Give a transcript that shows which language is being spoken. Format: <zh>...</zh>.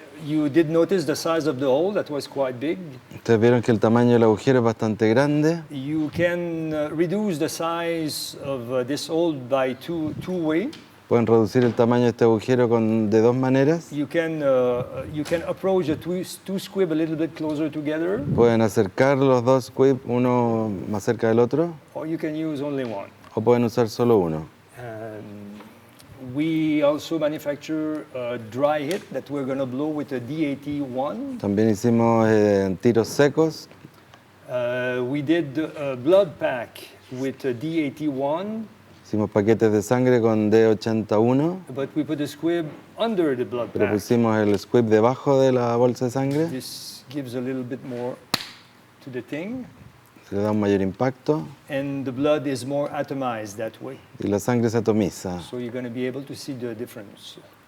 <en>You did notice the size of the hole, that was quite big.</en> <es>Ustedes vieron que el tamaño del agujero es bastante grande.</es> <en>You can reduce the size of this hole by two way.</en> <es>Pueden reducir el tamaño de este agujero de dos maneras.</es> <en>You can approach the two squib a little bit closer together.</en> <es>Pueden acercar los dos squib uno más cerca del otro.</es> <en>Or you can use only one.</en> <es>O pueden usar solo uno.</es> <en>We also manufacture a dry hit that we're going to blow with a DAT1.</en> <es>También hicimos tiros secos.</es> <en>We did a blood pack with a DAT1.</en> <es>Hicimos paquetes de sangre con D81.</es> <en>But we put a squib under the blood</en> <es>Pero</es> <en>pack.</en> <es>pusimos el squib debajo de la bolsa de sangre.</es> <en>This gives a little bit more to the thing.</en> <es>Se le da un mayor impacto.</es> <en>And the blood is more atomized that way.</en> <es>Y la sangre se atomiza.</es> <en>So you're going to be able to see the difference.</en>